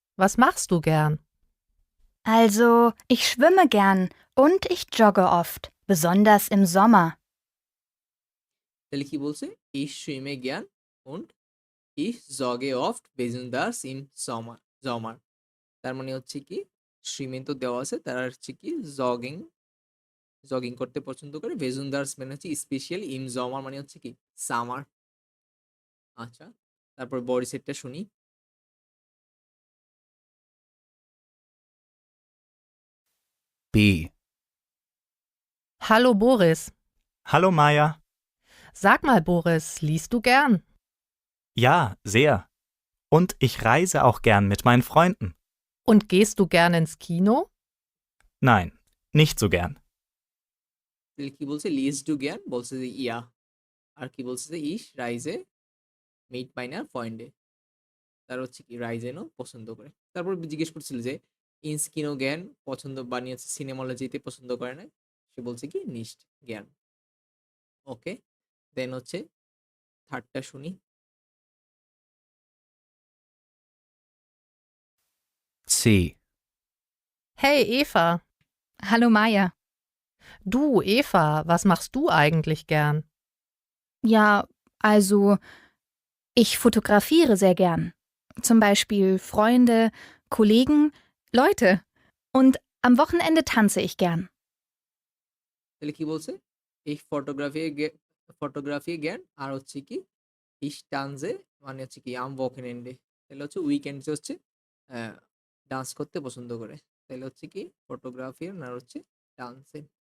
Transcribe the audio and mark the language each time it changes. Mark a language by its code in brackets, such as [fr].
[de] Was machst du gern? Also, ich schwimme gern und ich jogge oft, besonders im Sommer. [bn] তাহলে কি বলছে? [de] Ich schwimme gern und ich jogge oft besonders im Sommer. [bn] তার মানে হচ্ছে কি swimming তো দেওয়া আছে, তারা হচ্ছে কি জগিং জগিং করতে পছন্দ করে। বেজুনদার্স মানে হচ্ছে স্পেশালি, ইম জমার মানে হচ্ছে কি সামার। আচ্ছা, তারপর বডি সেটটা শুনি। [de] B. Hallo Boris. Hallo Maja. Sag mal Boris, liest du gern? Ja, sehr. Und ich reise auch gern mit meinen Freunden. Und gehst du gern ins Kino? Nein, nicht so gern. [bn] তাহলে কি বলছে? Lease two জ্ঞান বলছে যে ইয়া, আর কি বলছে যে ইস রাইজে meet minor পয়েন্টে, তার হচ্ছে কি রাইজেনও পছন্দ করে। তারপর জিজ্ঞেস করছিল যে ইনস্কিনো জ্ঞান পছন্দ বানিয়েছে, সিনেমা হলে যেতে পছন্দ করে না, সে বলছে কি নিস্ট জ্ঞান। ওকে, দেন হচ্ছে থার্ডটা শুনি। [de] C. Hey Eva. Hallo Maja. Du Eva, was machst du eigentlich gern? Ja, also, ich fotografiere sehr gern. Zum Beispiel Freunde, Kollegen, Leute. Und am Wochenende tanze ich gern. [bn] তাহলে কি বলছে? এই ফটোগ্রাফি জ্ঞান আর হচ্ছে কি ইস্টানজে মানে হচ্ছে কি আম ওকেনেন্ডে, তাহলে হচ্ছে উইকেন্ডসে হচ্ছে ডান্স করতে পছন্দ করে। তাহলে হচ্ছে কি ফটোগ্রাফি আর হচ্ছে ডান্সে।